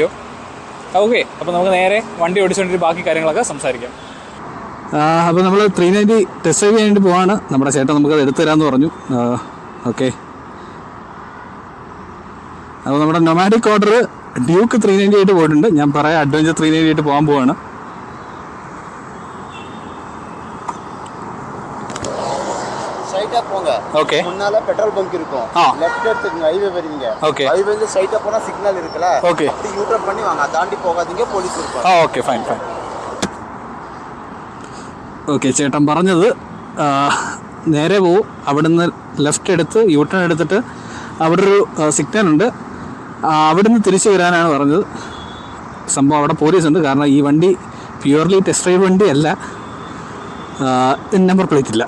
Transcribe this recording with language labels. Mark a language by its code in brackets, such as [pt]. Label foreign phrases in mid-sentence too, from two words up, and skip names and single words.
[ml] ഓക്കെ, അപ്പോൾ നമുക്ക് നേരെ വണ്ടി ഓടിച്ചുകൊണ്ടിട്ട് ബാക്കി കാര്യങ്ങളൊക്കെ സംസാരിക്കാം. അപ്പോൾ നമ്മൾ 390 [en] test drive [ml] ചെയ്യാൻ വേണ്ടി പോവാണ്. നമ്മുടെ ചേട്ടൻ നമുക്കത് എടുത്തു തരാമെന്ന് പറഞ്ഞു. ഓക്കെ, അപ്പോൾ നമ്മുടെ നൊമാഡിക് ഓർഡർ ഡ്യൂക്ക് 390 ആയിട്ട് പോയിട്ടുണ്ട്. ഞാൻ പറയാം അഡ്വഞ്ചർ 390 ആയിട്ട് പോകാൻ പോവാണ്. [ta] ஓகே, முன்னால [en] petrol bunk [ta] இருக்கும், லெஃப்ட் எடுத்துங்க, ஹைவே வரீங்க. ஓகே, ஹைவேல ஸ்ட்ரைட்டா போனா சிக்னல் இருக்குல, ஓகே, அப்படி [en] U turn [ta] பண்ணி வாங்க, தாண்டி போகாதீங்க, പോലീസ് இருப்பாங்க. [en] okay, fine. [ml] ഓക്കെ, ചേട്ടൻ പറഞ്ഞത് നേരെ പോവും, അവിടുന്ന് ലെഫ്റ്റ് എടുത്ത് [en] U turn [ml] എടുത്തിട്ട് അവിടെ ഒരു സിഗ്നൽ ഉണ്ട്, അവിടുന്ന് തിരിച്ചു വരാനാണ് പറഞ്ഞത്. സംഭവം അവിടെ പോലീസ് ഉണ്ട്, കാരണം ഈ വണ്ടി [en] purely test drive [ml] വണ്ടിയല്ല, [en] number plate [ml] ഇല്ല.